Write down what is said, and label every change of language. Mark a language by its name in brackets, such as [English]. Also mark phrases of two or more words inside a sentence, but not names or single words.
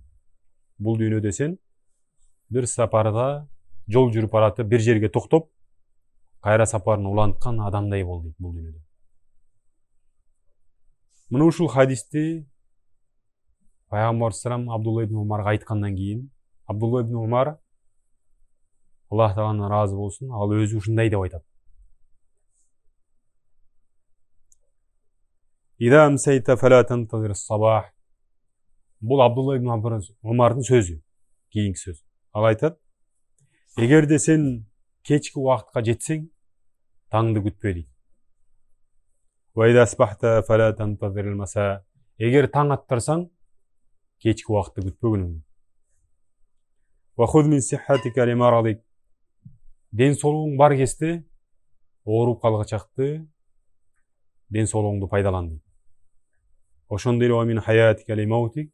[Kyrgyz] Бул дүйнөдө сен бир сапарда жол жүрүп баратып бир жерге токтоп, кайра сапарын уланткан адамдай бол дейт бул дүйнөдө. Мына ушул хадисти пайгамбар салам Абдулла ибн Умарга айткандан кийин, Абдулла ибн Умар Аллах Тағаладан разы болсун, ал өзү ушундай деп айтат. [Arabic] إذا أمسيت فلا تنتظر الصباح. [Kyrgyz] Бул Абдулла ибн Умардын сөзү, кийинки сөз. Ал айтат: Эгерде сен кечки убакытка жетсең, таңды күтпө дейт. [Arabic] وإذا أصبحت فلا تنتظر المساء. [Kyrgyz] Эгер таң аттырсаң, кечки убакытты күтпөгүнүң. [Arabic] وخذ من صحتك لمرضك. [Kyrgyz] Ден соолугуң бар кезде ооруп калгачакты ден соолугуңду пайдалан дейт. Ошондой эле [Arabic] من حياتك لموتك.